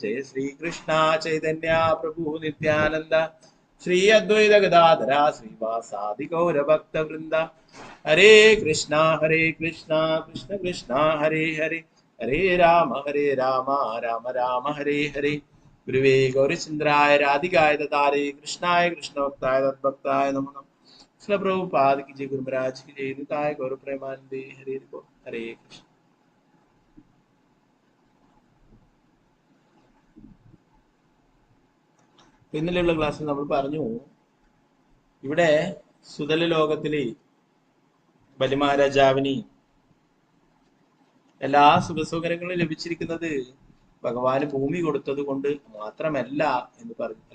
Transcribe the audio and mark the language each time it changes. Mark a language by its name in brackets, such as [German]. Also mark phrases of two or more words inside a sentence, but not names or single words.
[Sanskrit] ജയ ശ്രീകൃഷ്ണ ചൈതന്യ പ്രഭു നിത്യാനന്ദ ശ്രീ അദ്വൈത ഗദാധര ശ്രീവാസാദി ഗൗരഭക്തവൃന്ദ. ഹരേ കൃഷ്ണ കൃഷ്ണ കൃഷ്ണ ഹരേ ഹരേ ഹരേ രാമ രാമ രാമ ഹരേ ഹരേ. ഗുരുവേ ഗൗരചന്ദ്രായ രാധികായ ദാരേ കൃഷ്ണായ കൃഷ്ണഭക്തായ തദ്ഭക്തായ നമോ നമഃ. [Hindi] ശ്രീ പ്രഭുപാദ की जय, गुरु महाराज की जय, [Bangla] निताय गौर प्रेमानंदे हरे हरे कृष्ण. [Malayalam] ഇന്നലെയുള്ള ക്ലാസ്സിൽ നമ്മൾ പറഞ്ഞു, ഇവിടെ സുതല ലോകത്തില് ബലിമഹാരാജാവിന് എല്ലാ സുഖസൗകര്യങ്ങളും ലഭിച്ചിരിക്കുന്നത് ഭഗവാന് ഭൂമി കൊടുത്തത് കൊണ്ട് മാത്രമല്ല എന്ന് പറഞ്ഞു അല്ലെ.